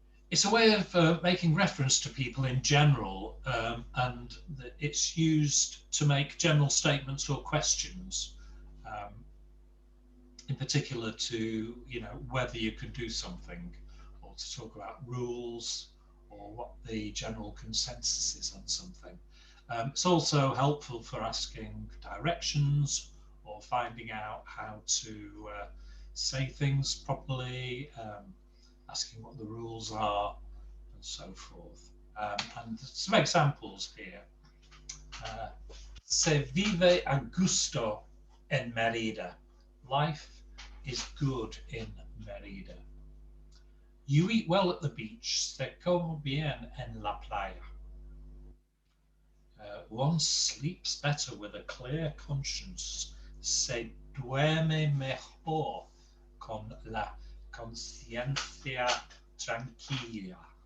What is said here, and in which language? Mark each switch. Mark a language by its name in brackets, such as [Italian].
[English] It's a way of making reference to people in general, and it's used to make general statements or questions, in particular to, you know, whether you can do something, or to talk about rules, or what the general consensus is on something. It's also helpful for asking directions or finding out how to say things properly, asking what the rules are, and so forth. And some examples here. [Spanish] Se vive a gusto en Merida. [English] Life is good in Merida. You eat well at the beach. [Spanish] Se come bien en la playa. [English] One sleeps better with a clear conscience. [Spanish] Se duerme mejor con la conciencia tranquila.